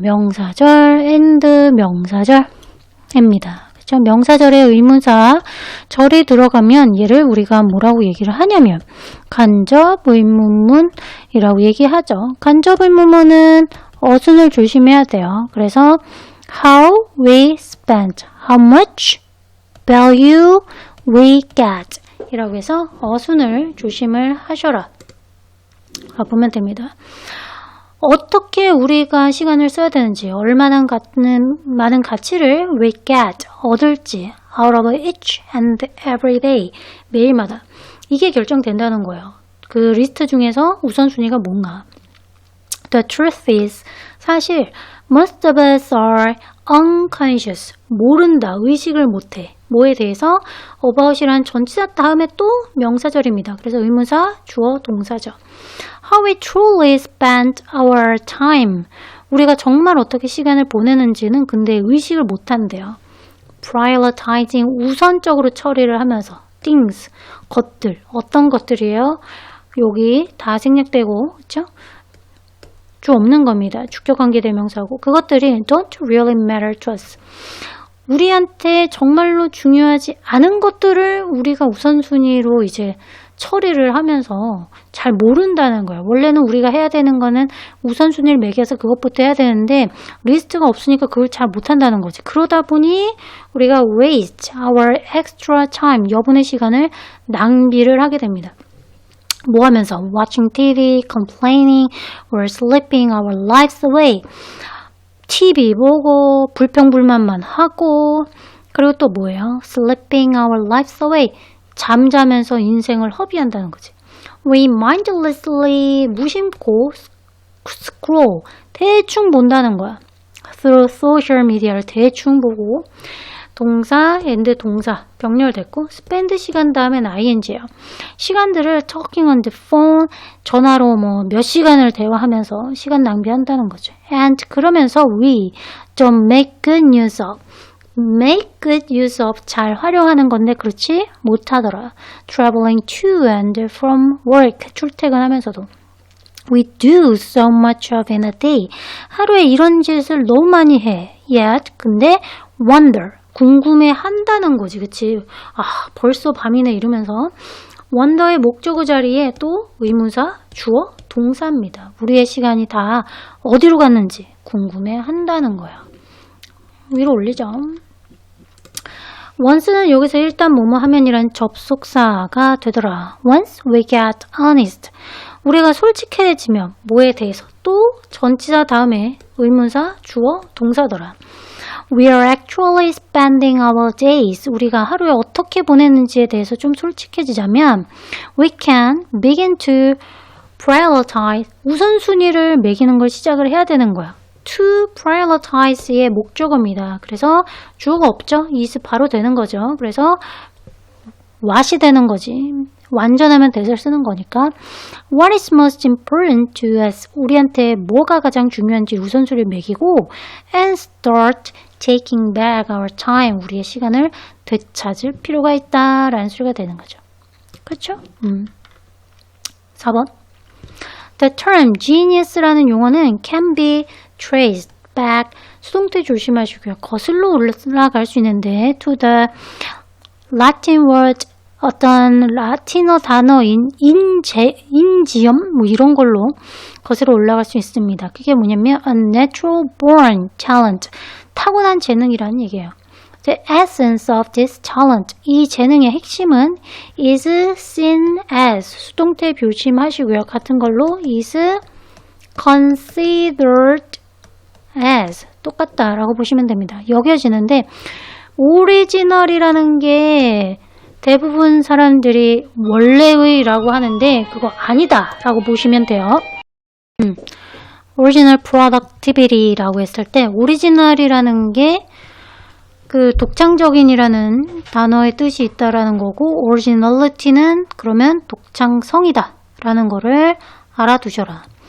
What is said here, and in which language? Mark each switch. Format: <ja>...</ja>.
<ko>명사절, and 명사절입니다. 그렇죠? 명사절의 의문사 절이 들어가면 얘를 우리가 뭐라고 얘기를 하냐면 간접 의문문이라고 얘기하죠. 간접 의문문은 어순을 조심해야 돼요. 그래서</ko> <en>how we spent, how much value we get</en> <ko>이라고 해서 어순을 조심을 하셔라. 보면 됩니다. 어떻게 우리가 시간을 써야 되는지, 얼마나 많은 가치를</ko> <en>we get,</en> <ko>얻을지</ko> <en>out of each and every day,</en> <ko>매일마다 이게 결정된다는 거예요. 그 리스트 중에서 우선순위가 뭔가.</ko> <en>The truth is,</en> <ko>사실</ko> <en>most of us are unconscious,</en> <ko>모른다, 의식을 못해. 뭐에 대해서? about이란 전치사 다음에 또 명사절입니다. 그래서 의문사, 주어, 동사죠.</ko> <en>How we truly spend our time.</en> <ko>우리가 정말 어떻게 시간을 보내는지는 근데 의식을 못한대요. prioritizing, 우선적으로 처리를 하면서 things, 것들, 어떤 것들이에요? 여기 다 생략되고, 그렇죠? 주 없는 겁니다. 주격관계대명사고 그것들이</ko> <en>don't really matter to us.</en> <ko>우리한테 정말로 중요하지 않은 것들을 우리가 우선순위로 이제 처리를 하면서 잘 모른다는 거예요. 원래는 우리가 해야 되는 거는 우선순위를 매겨서 그것부터 해야 되는데 리스트가 없으니까 그걸 잘 못한다는 거지. 그러다 보니 우리가</ko> <en>waste our extra time,</en> <ko>여분의 시간을 낭비를 하게 됩니다. 뭐 하면서?</ko> <en>watching TV, complaining, or sleeping our lives away.</en> <ko>TV 보고 불평불만만 하고 그리고 또 뭐예요?</ko> <en>sleeping our lives away.</en> <ko>잠자면서 인생을 허비한다는 거지.</ko> <en>We mindlessly</en> <ko>무심코</ko> <en>scroll.</en> <ko>대충 본다는 거야.</ko> <en>through social media</en> <ko>를 대충 보고 동사, and 동사 병렬됐고 spend 시간 다음엔 ing예요. 시간들을</ko> <en>talking on the phone,</en> <ko>전화로 뭐 몇 시간을 대화하면서 시간 낭비한다는 거죠.</ko> <en>And</en> <ko>그러면서</ko> <en>we 좀 make good use of.</en> <ko>make good use of 잘 활용하는 건데 그렇지 못하더라.</ko> <en>traveling to and from work</en> <ko>출퇴근하면서도</ko> <en>we do so much of in a day.</en> <ko>하루에 이런 짓을 너무 많이 해. yet 근데 wonder 궁금해 한다는 거지. 그치? 벌써 밤이네 이러면서 wonder의 목적어 자리에 또 의문사, 주어, 동사입니다. 우리의 시간이 다 어디로 갔는지 궁금해 한다는 거야. 위로 올리죠. once는 여기서 일단 뭐뭐 하면이란 접속사가 되더라.</ko> <en>once we get honest.</en> <ko>우리가 솔직해지면 뭐에 대해서 또 전치사 다음에 의문사, 주어, 동사더라.</ko> <en>We are actually spending our days.</en> <ko>우리가 하루에 어떻게 보내는지에 대해서 좀 솔직해지자면</ko> <en>we can begin to prioritize.</en> <ko>우선순위를 매기는 걸 시작을 해야 되는 거야. to prioritize의 목적어입니다. 그래서 주어가 없죠? is 바로 되는 거죠. 그래서 what이 되는 거지. 완전하면 대사를 쓰는 거니까</ko> <en>What is most important to us?</en> <ko>우리한테 뭐가 가장 중요한지 우선순위를 매기고</ko> <en>and start taking back our time.</en> <ko>우리의 시간을 되찾을 필요가 있다라는 소리가 되는 거죠. 그렇죠? 4번.</ko> <en>The term genius라는</en> <ko>용어는</ko> <en>can be traced back.</en> <ko>수동태 조심하시고요. 거슬러 올라갈 수 있는데</ko> <en>to the Latin word</en> <ko>어떤 라틴어 단어인 인지엄 뭐 이런 걸로 거슬러 올라갈 수 있습니다. 그게 뭐냐면</ko> <en>a natural born talent.</en> <ko>타고난 재능이라는 얘기예요.</ko> <en>The essence of this talent.</en> <ko>이 재능의 핵심은</ko> <en>is seen as.</en> <ko>수동태 조심하시고요. 같은 걸로</ko> <en>is considered as.</en> <ko>똑같다라고 보시면 됩니다. 여겨지는데 오리지널이라는 게 대부분 사람들이 원래의라고 하는데 그거 아니다 라고 보시면 돼요. Original Productivity라고 했을 때 오리지널이라는 게 그 독창적인이라는 단어의 뜻이 있다라는 거고 Originality는 그러면 독창성이다 라는 거를 알아두셔라.</ko>